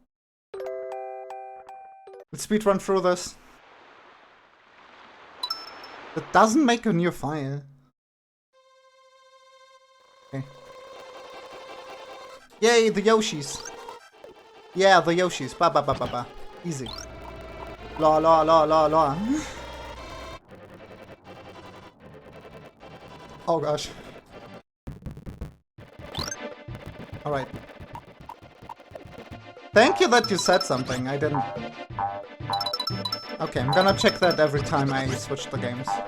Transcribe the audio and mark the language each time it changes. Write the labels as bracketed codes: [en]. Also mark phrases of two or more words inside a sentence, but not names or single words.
[en] Let's speedrun through this. It doesn't make a new file. Okay. Yay, the Yoshis! Yeah, the Yoshis. Ba ba ba ba ba. Easy. La la la la la. Oh gosh. Alright. Thank you that you said something. I didn't. Okay, I'm gonna check that every time I switch the games.